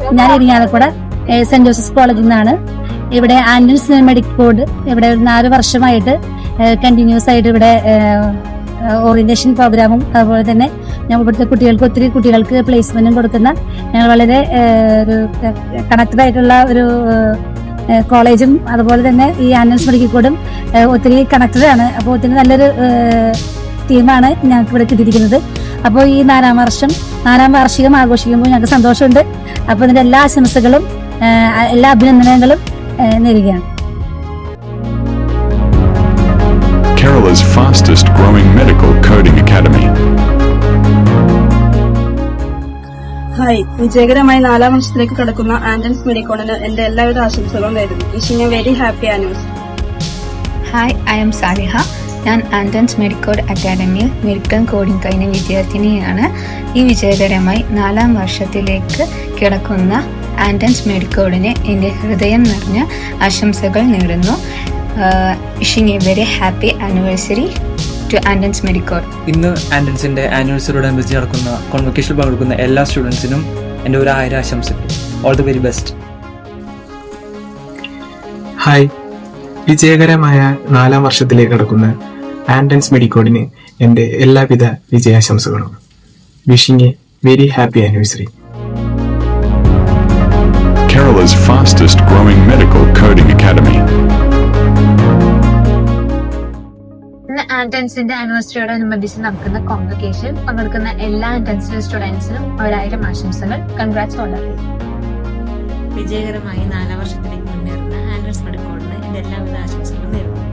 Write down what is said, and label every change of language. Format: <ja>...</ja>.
<ml>ഞാൻ Irinjalakuda saint Joseph കോളേജിൽ നിന്നാണ്. ഇവിടെ ആൻഡൻസ് മെഡിക്കോഡ് ഇവിടെ 4 വർഷമായിട്ട് കണ്ടിന്യൂസ് ആയിട്ട് ഇവിടെ ഓറിയന്റേഷൻ പ്രോഗ്രാമും അതുപോലെ തന്നെ ഞങ്ങൾ ഇവിടുത്തെ ഒത്തിരി കുട്ടികൾക്ക് പ്ലേസ്മെന്റും കൊടുക്കുന്ന ഞങ്ങൾ വളരെ ഒരു കണക്റ്റഡ് ആയിട്ടുള്ള ഒരു കോളേജും അതുപോലെ തന്നെ ഈ ആൻഡൻസ് മെഡിക്കോഡും ഒത്തിരി കണക്റ്റഡ് ആണ്. അപ്പോൾ ഒത്തിരി നല്ലൊരു ടീമാണ് ഞങ്ങൾക്ക് ഇവിടെ കിട്ടിയിരിക്കുന്നത്. അപ്പോൾ ഈ 4ാം വാർഷികം ആഘോഷിക്കുമ്പോൾ ഞങ്ങൾക്ക് സന്തോഷമുണ്ട്. അപ്പോൾ ഇതിന്റെ എല്ലാ ആശംസകളും എല്ലാ അഭിനന്ദനങ്ങളും നേരുകയാണ്.</ml> <en>Kerala's fastest growing medical coding academy.</en> <ml>Hi, വിജയകരമായി 4ാം വർഷത്തിലേക്ക് കടക്കുന്ന ആൻഡൻസ് മെഡിക്കോഡിന് എന്റെ എല്ലാവിധ ആശംസകളും നേരുന്നു.</ml> <en>Wishing a very happy anniversary. Hi, I am Saliha.</en> <ml>ഞാൻ ആൻഡൻസ് മെഡിക്കോഡ് അക്കാഡമിയിൽ മെഡിക്കൽ കോഡിംഗ് കഴിഞ്ഞ വിദ്യാർത്ഥിനിയാണ്. ഈ വിജയകരമായി 4ാം വർഷത്തിലേക്ക് കിടക്കുന്ന ആൻഡൻസ് മെഡിക്കോഡിന് എൻ്റെ ഹൃദയം നിറഞ്ഞ ആശംസകൾ നേരുന്നു.</ml> <en>Wishing a very happy anniversary to ആൻഡൻസ് മെഡിക്കോഡ്.</en> <ml>ഇന്ന് ആൻഡൻസിന്റെ ആനിവേഴ്സറിയോടനുബന്ധിച്ച് നടക്കുന്ന കോൺവക്കേഷനിൽ പങ്കെടുക്കുന്ന എല്ലാ സ്റ്റുഡൻസിനും എൻ്റെ 1000 ആശംസകൾ.</ml> <en>All the very best.</en> <ml>Hi, വിജയകരമായ 4ാം വർഷത്തിലേക്ക് കടക്കുന്ന ആൻഡൻസ് മെഡിക്കോഡിന് എൻ്റെ എല്ലാവിധ വിജയാശംസകളും.</ml> <en>Wishing a very happy anniversary. Kerala's fastest growing medical coding academy.</en> <ml>ഇന്ന് ആൻഡൻസിന്റെ ആനിവേഴ്സറിയോടനുബന്ധിച്ച് നടക്കുന്ന കോൺവക്കേഷൻ പങ്കെടുക്കുന്ന എല്ലാ ആൻഡൻസിലെ സ്റ്റുഡൻസിനും 1000 ആശംസകൾ.</ml> <en>Congrats all of you.</en> <ml>വിജയകരമായി 4ാം വർഷത്തിലേക്ക് മുന്നേറുന്ന ആൻഡൻസ് മെഡിക്കോഡിന് എന്റെ എല്ലാവിധ ആശംസകളും നേരുന്നു.</ml>